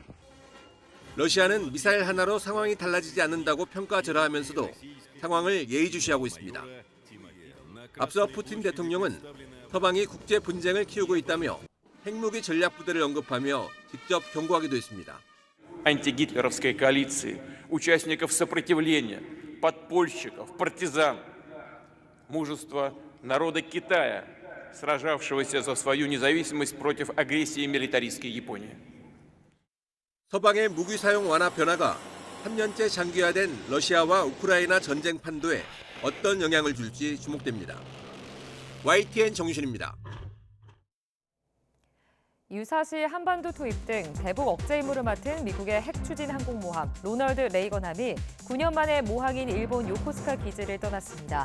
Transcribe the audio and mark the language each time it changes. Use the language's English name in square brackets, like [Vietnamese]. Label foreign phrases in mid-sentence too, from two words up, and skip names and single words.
[Korean] 러시아는 미사일 하나로 상황이 달라지지 않는다고 평가절하하면서도 상황을 예의주시하고 있습니다. 앞서 푸틴 대통령은 서방이 국제 분쟁을 키우고 있다며 핵무기 전략부대를 언급하며 직접 경고하기도 했습니다. [Russian] антигитлеровской коалиции, участников сопротивления, подпольщиков, партизан, мужество народа Китая, сражавшегося за свою независимость против агрессии милитаристской Японии. [Korean] 서방의 무기 사용 완화 변화가 3년째 장기화된 러시아와 우크라이나 전쟁 판도에 어떤 영향을 줄지 주목됩니다. YTN 정유신입니다. 유사시 한반도 투입 등 대북 억제 임무를 맡은 미국의 핵 추진 항공모함 로널드 레이건함이 9년 만에 모항인 일본 요코스카 기지를 떠났습니다.